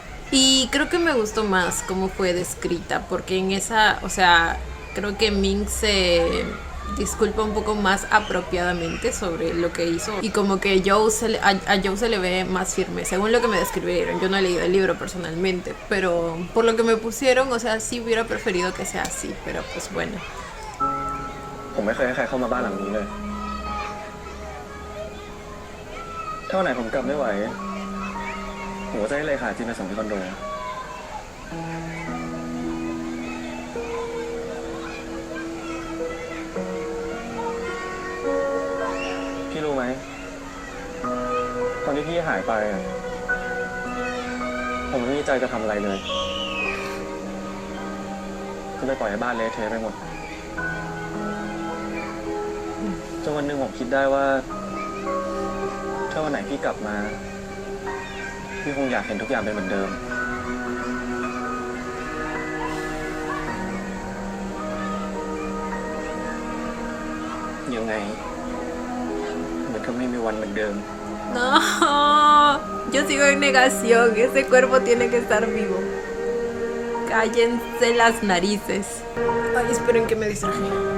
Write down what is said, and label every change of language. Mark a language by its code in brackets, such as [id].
[es] Y creo que me gustó más cómo fue descrita, porque en esa, o sea, creo que Ming se disculpa un poco más apropiadamente sobre lo que hizo, y como que a Joe se le ve más firme, según lo que me describieron. Yo no he leído el libro personalmente, pero por lo que me pusieron, o sea, sí hubiera preferido que sea así, pero pues bueno. [th] ผมไม่เคยให้ใครเข้ามาบ้านหลังนี้เลยถ้าวันไหนผมกลับไม่ไหวผมก็จะให้เลขาจีนมาส่งที่คอนโดพี่รู้ไหมตอนที่พี่หายไปผมไม่มีใจจะทำอะไรเลยจะไปปล่อยให้บ้านเละเทะไปหมด จนวันหนึ่งผมคิดได้ว่าถ้าวันไหนพี่กลับมาพี่คงอยากเห็นทุกอย่างเป็นเหมือนเดิมยังไงมันก็ไม่มีวันเหมือนเดิม [es] No, yo sigo en negación. Ese cuerpo tiene que estar vivo. Cállense las narices. Ay, esperen que me distraje.